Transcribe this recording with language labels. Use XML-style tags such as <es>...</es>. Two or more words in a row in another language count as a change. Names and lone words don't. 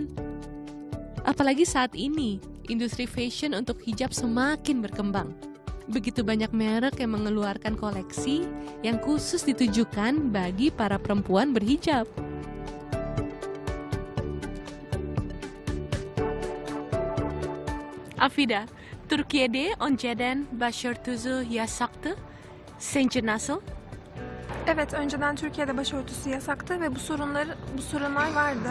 <id>Apalagi saat ini, industri fashion untuk hijab semakin berkembang. Begitu banyak merek yang mengeluarkan koleksi yang khusus ditujukan bagi para perempuan berhijab.</id> <tr>Afida, Türkiye'de önceden başörtüsü yasaktı. Sence nasıl? Evet, önceden Türkiye'de başörtüsü yasaktı ve bu sorunlar vardı.</tr>